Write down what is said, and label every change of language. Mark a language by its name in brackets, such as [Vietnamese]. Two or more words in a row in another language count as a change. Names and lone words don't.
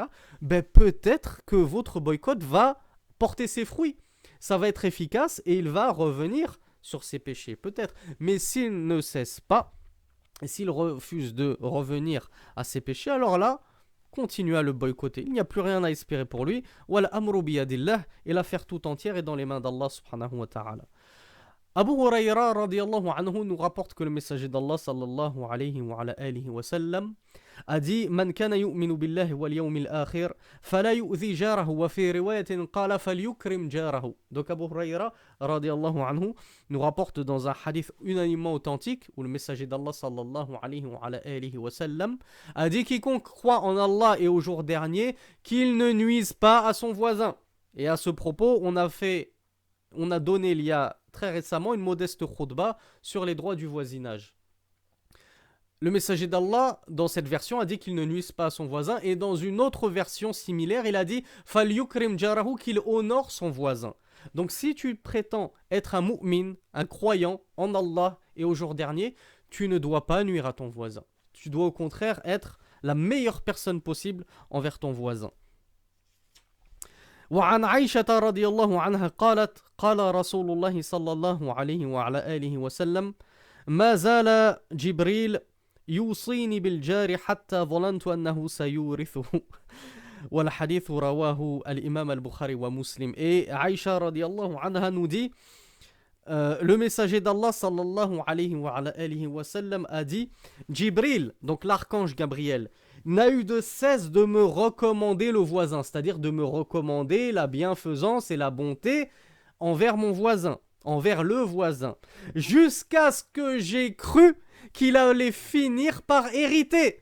[French] Peut-être que votre boycott va porter ses fruits. Ça va être efficace et il va revenir sur ses péchés, peut-être. Mais s'il ne cesse pas, et s'il refuse de revenir à ses péchés, alors là, continuez à le boycotter. Il n'y a plus rien à espérer pour lui. [Arabic] والأمر بيد الله, [French] et l'affaire tout entière est dans les mains d'Allah [Arabic] سبحانه وتعالى. Abu Huraira رضي الله عنه [French] nous rapporte que le messager d'Allah [Arabic] صلى الله عليه وعلى آله وسلم [French] a dit: [Arabic] من كان يؤمن بالله واليوم الآخر فلا يؤذي جاره وفي رواية قال فليكرم جاره. [French] Donc Abu Huraira [Arabic] رضي الله عنه [French] nous rapporte dans un hadith unanimement authentique où le messager d'Allah [Arabic] صلى الله عليه وعلى آله وسلم [French] a dit: quiconque croit en Allah et au jour dernier, qu'il ne nuise pas à son voisin. Et à ce propos, on a donné il y a très récemment une modeste khutba sur les droits du voisinage. Le messager d'Allah, dans cette version, a dit qu'il ne nuise pas à son voisin, et dans une autre version similaire, il a dit « [Arabic] فليكرم جاره [French] » qu'il honore son voisin. Donc si tu prétends être un mu'min, un croyant en Allah et au jour dernier, tu ne dois pas nuire à ton voisin. Tu dois au contraire être la meilleure personne possible envers ton voisin. [Arabic] وعن عائشة رضي الله عنها قالت: قال رسول الله صلى الله عليه وعلى آله وسلم: ما زال جبريل يوصيني بالجار حتى ظننت أنه سيورثه. والحديث رواه الإمام البخاري ومسلم. [French] Et Aïcha [Arabic] رضي الله عنها [French] nous dit: le messager d'Allah [Arabic] صلى الله عليه وعليه وسلم [French] a dit: Jibril, donc l'archange Gabriel, n'a eu de cesse de me recommander le voisin, c'est-à-dire de me recommander la bienfaisance et la bonté envers mon voisin, envers le voisin, jusqu'à ce que j'ai cru qu'il allait finir par hériter.